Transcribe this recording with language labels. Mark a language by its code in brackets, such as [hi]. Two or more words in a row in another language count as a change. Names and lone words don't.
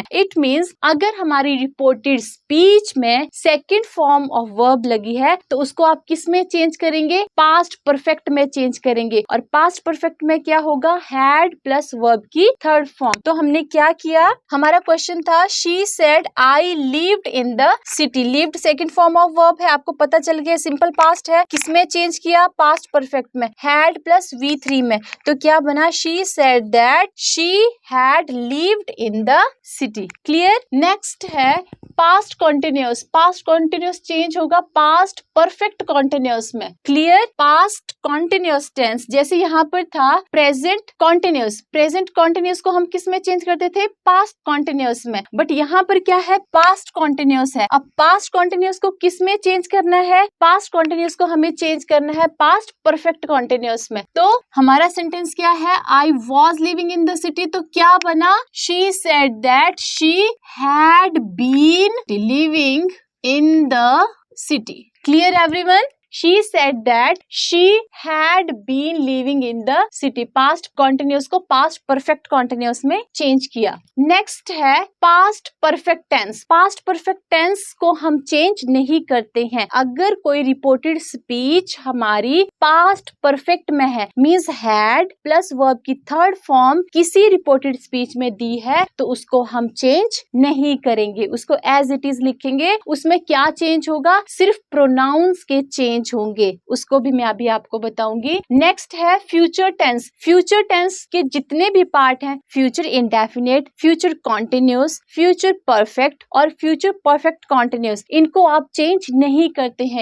[en] it means [hi] अगर हमारी [en] reported speech [hi] में [en] second form of verb [hi] लगी है तो उसको आप किस में चेंज करेंगे, [en] past perfect [hi] में चेंज करेंगे. और [en] past perfect [hi] में क्या होगा, [en] had plus verb [hi] की [en] third form. [hi] तो हमने क्या किया, हमारा क्वेश्चन था [en] she said I lived in the city. lived second form of verb [hi] है, आपको पता चल गया [en] simple past है. [hi] किस में चेंज किया, [en] past perfect [hi] में, [en] had plus V3 [hi] में. तो क्या बना, [en] शी said that she had lived in the city. Clear? Next है past continuous. past continuous change होगा past perfect continuous में. Clear? past continuous tense [hi] जैसे यहाँ पर था [en] present continuous. present continuous [hi] को हम किस में चेंज करते थे? [en] past continuous में. [hi] बट यहाँ पर क्या है? [en] past continuous [hi] है. अब [en] past continuous [hi] को किस में चेंज करना है? [en] past continuous [hi] को हमें चेंज करना है [en] past perfect continuous [hi] में. तो हमारा सेंटेंस क्या है? [en] I was living in the city. [hi] तो क्या बना? [en] She said that she had been living in the city. Clear everyone? She said that she had been living in the city. Past continuous को past perfect continuous [hi] में चेंज किया. Next है [en] past perfect tense. Past perfect tense [hi] को हम चेंज नहीं करते हैं. अगर कोई [en] reported speech [hi] हमारी [en] past perfect [hi] में है, [en] means had plus verb [hi] की [en] third form [hi] किसी [en] reported speech [hi] में दी है, तो उसको हम चेंज नहीं करेंगे. उसको [en] as it is [hi] लिखेंगे. उसमें क्या चेंज होगा? सिर्फ pronouns के चेंज होंगे. उसको भी मैं अभी आपको बताऊंगी. नेक्स्ट है [en] future tense. future tense [hi] के जितने भी पार्ट हैं, [en] future indefinite, future continuous, future perfect [hi] और [en] future perfect continuous, [hi] इनको आप चेंज नहीं करते हैं.